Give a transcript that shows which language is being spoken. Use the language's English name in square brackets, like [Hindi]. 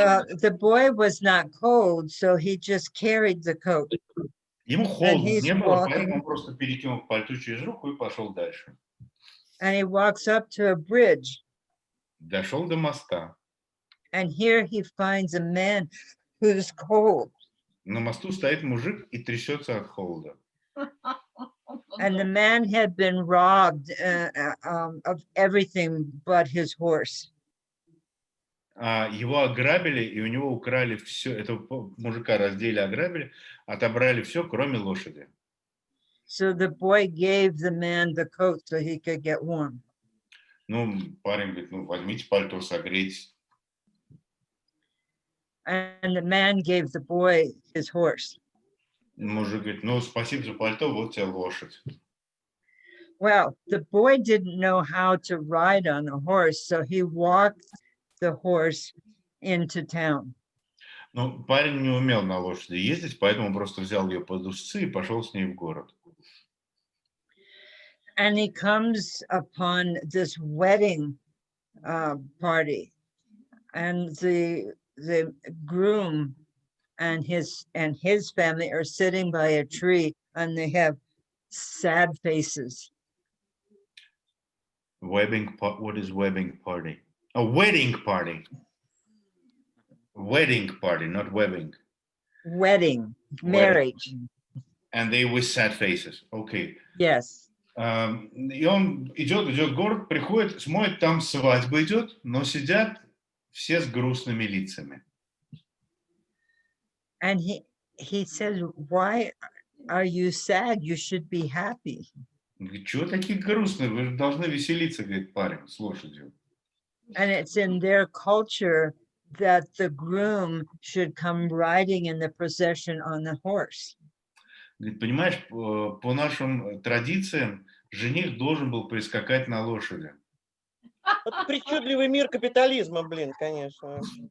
[English] The boy was not cold, so he just carried the coat. [Russian] Ему холодно не было, поэтому он просто перекинул пальто через руку и пошел дальше. [English] And he walks up to a bridge. [Russian] Дошел до моста. [English] And here he finds a man who's cold. [Russian] На мосту стоит мужик и трясется от холода. [English] And the man had been robbed of everything but his horse. [Russian] Его ограбили, и у него украли все. Этого мужика раздели, ограбили, отобрали все, кроме лошади. [English] So the boy gave the man the coat so he could get warm. [Russian] Ну, парень говорит, ну, возьмите пальто, согрейтесь. [English] And the man gave the boy his horse. [Russian] Мужик говорит, ну, спасибо за пальто, вот тебе лошадь. [English] Well, the boy didn't know how to ride on a horse, so he walked the horse into town. [Russian] Ну, парень не умел на лошади ездить, поэтому просто взял ее под узцы и пошел с ней в город. [English] And he comes upon this wedding party, and the groom and his family are sitting by a tree, and they have sad faces. What is wedding party? A wedding party. Wedding party, not wedding. Wedding, marriage. And they with sad faces. Okay. Yes. [Russian] И он идет в город, приходит, смотрит, там свадьба идет, но сидят все с грустными лицами. [English] And he says, why are you sad? You should be happy. [Russian] Говорит, чего такие грустные? Вы же должны веселиться, говорит парень, с лошадью. [English] And it's in their culture that the groom should come riding in the procession on the horse. [Russian] Говорит, понимаешь, по нашим традициям жених должен был прискакать на лошади. Вот причудливый мир капитализма, блин, конечно.